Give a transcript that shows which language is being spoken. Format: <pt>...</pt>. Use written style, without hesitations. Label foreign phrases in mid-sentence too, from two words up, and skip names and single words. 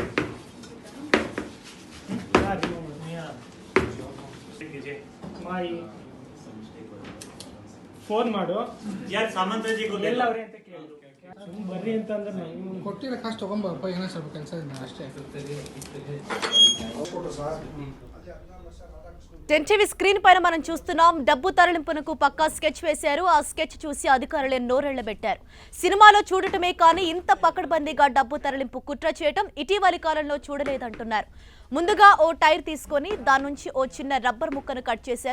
<kn>ಫೋನ್ ಮಾಡು ಯಾರು ಸಾಮಂತಜಿ ಎಲ್ಲ ಅವ್ರೆ ಅಂತ ಕೇಳು ಬರ್ರಿ ಅಂತ ಅಂದ್ರೆ ನಾವು ಕೊಟ್ಟಿರೋ ಕಾಸ್ಟ್ ತಗೊಂಬಪ್ಪ, ಏನೋ ಸ್ವಲ್ಪ ಕೆಲಸ ಇದೆ ಅಷ್ಟೇ. ಕೊಟ್ಟು ಸರ್ ಅಲ್ಲಿ 14 ಲಕ್ಷ ರಾಧಾಕೃಷ್ಣನ್</kn> <te>టెన్టీవీ స్క్రీన్ పైన మనం చూస్తున్నాం. డబ్బు తరలింపునకు పక్కా స్కెచ్ వేశారు. ఆ స్కెచ్ చూసి అధికారులే నోరెళ్లబెట్టారు. సినిమాలో చూడటమే కానీ ఇంత పకడ్బందీగా డబ్బు తరలింపు కుట్ర చేయటం ఇటీవలి కాలంలో చూడలేదంటున్నారు. ముందుగా ఓ టైర్ తీసుకొని దాని నుంచి ఓ చిన్న రబ్బర్ ముక్కను కట్ చేశారు.</te>